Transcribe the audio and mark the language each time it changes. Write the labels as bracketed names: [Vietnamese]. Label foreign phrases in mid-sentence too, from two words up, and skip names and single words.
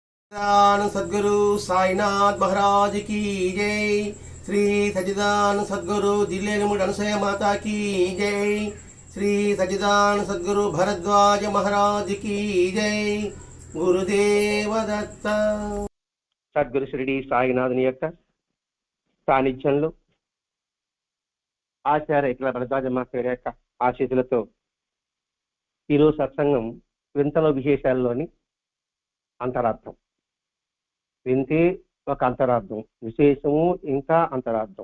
[Hindi] सच्चिदानंद सद्गुरु साईनाथ महाराज की जय। श्री सच्चिदानंद सद्गुरु दिल्लीमुड अनुसया माता की जय। श्री सच्चिदानंद सद्गुरु भरद्वाज महाराज की जय। गुरुदेव दत्त। [Telugu] సద్గురు షిరిడి సాయినాథుని యొక్క సాన్నిధ్యంలో ఆచార్య ఇట్లా భరద్వాజ మాస్టర్ యొక్క ఆశీస్సులతో ఈరోజు సత్సంగం వింతలో విశేషాల్లోని అంతరార్థం. వింతే ఒక అంతరార్థం, విశేషము ఇంకా అంతరార్థం.